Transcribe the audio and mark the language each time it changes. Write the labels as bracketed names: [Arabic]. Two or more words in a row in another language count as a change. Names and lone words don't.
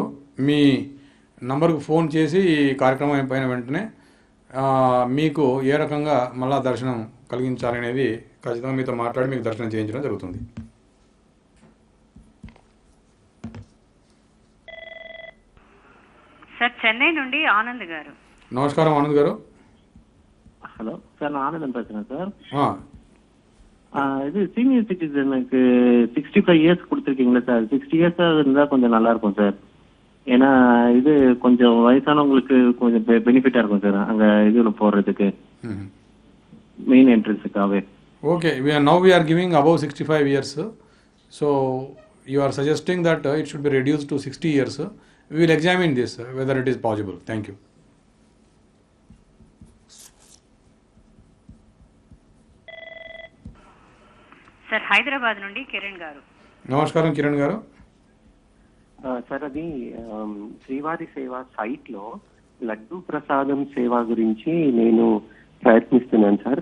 [Telugu] మీ నంబర్కు ఫోన్ చేసి ఈ కార్యక్రమం అయిపోయిన వెంటనే మీకు ఏ రకంగా మళ్ళా దర్శనం కలిగించాలనేది ఖచ్చితంగా మీతో మాట్లాడి మీకు దర్శనం చేయించడం జరుగుతుంది. సార్, చెన్నై నుండి ఆనంద్ గారు. నమస్కారం ఆనంద్ గారు. [Tamil] ஹலோ சார், நான் ஆனந்தன் பேசுறேன் சார். இது சீனியர் சிட்டிசனுக்கு 65 இயர்ஸ் கொடுத்துருக்கீங்களா சார்? 60 இயர்ஸ் இருந்தால் கொஞ்சம் நல்லா இருக்கும் சார். ஏன்னா இது கொஞ்சம் வயசானவங்களுக்கு கொஞ்சம் பெனிஃபிட்டா இருக்கும் சார் அங்க இதுல போறதுக்கு, மெயின் என்ட்ரன்ஸுக்காகவே. [English] Okay, now we are giving above 65 years. So you are suggesting that it should be reduced to 60 years. We will examine this whether it is possible. Thank you. [Telugu] సార్, హైదరాబాద్ నుండి కిరణ్ గారు. నమస్కారం కిరణ్ గారు. సార్, అది శ్రీవారి సేవ సైట్ లో లడ్డు ప్రసాదం సేవ గురించి నేను ప్రయత్నిస్తున్నాను సార్.